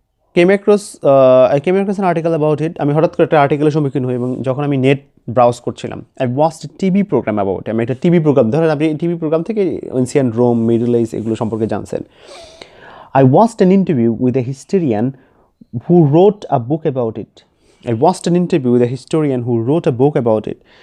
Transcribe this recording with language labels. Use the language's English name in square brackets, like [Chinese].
[English] I came across an article about it. [Bangla] আমি হঠাৎ করে একটা আর্টিকেলের সম্মুখীন হই এবং যখন আমি নেট ব্রাউজ করছিলাম। [English] I watched a TV program about it. [Bangla] আমি একটা টিভি প্রোগ্রাম, ধরেন আপনি টিভি প্রোগ্রাম থেকে এনসিয়েন্ট রোম, মিডল ইস্ট এগুলো সম্পর্কে জানছেন। [English] I watched an interview with a historian who wrote a book about it. I watched an interview with a historian who wrote a book about it.